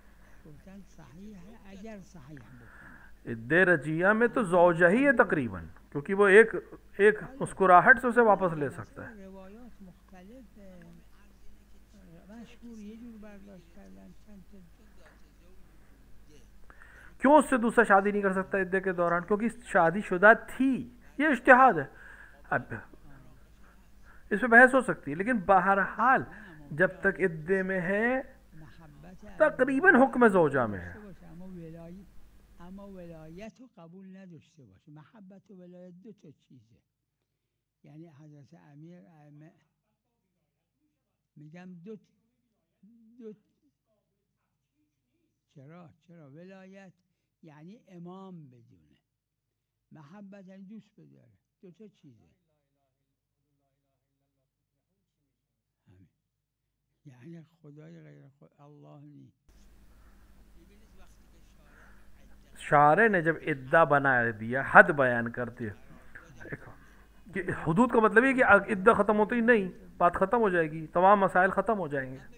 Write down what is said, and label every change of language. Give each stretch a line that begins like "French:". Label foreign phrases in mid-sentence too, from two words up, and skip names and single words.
Urdu: عدہ رجیہ میں تو زوجہ ہی ہے تقریباً، کیونکہ وہ ایک مسکراہٹ سے اسے واپس لے سکتا ہے.
Persian: روایات مختلف مشهور یه جور برداشت کردن چند
Urdu: کیوں اس سے دوسرا شادی نہیں کر سکتا عدے کے دوران؟ کیونکہ شادی شدہ تھی. یہ اجتہاد ہے، اب اس پہ بحث ہو سکتی ہے، لیکن بہرحال جب تک عدے میں ہے تقریباً حکم زوجہ میں ہے.
Persian: اما ولایت رو قبول نداشته باشه. محبت و ولایت دو تا چیزه. یعنی حضرت امیر ائمه میگم دو چرا ولایت یعنی امام بدونه، محبت یعنی دوست بداره، دو تا چیزه. یعنی خدای غیر الله نیست.
Urdu: شارع نے جب عدہ بنا دیا، حد بیان کرتے کہ حدود کا مطلب یہ کہ عدہ ختم ہوتی نہیں، بات ختم ہو جائے گی، تمام مسائل ختم ہو جائیں گے.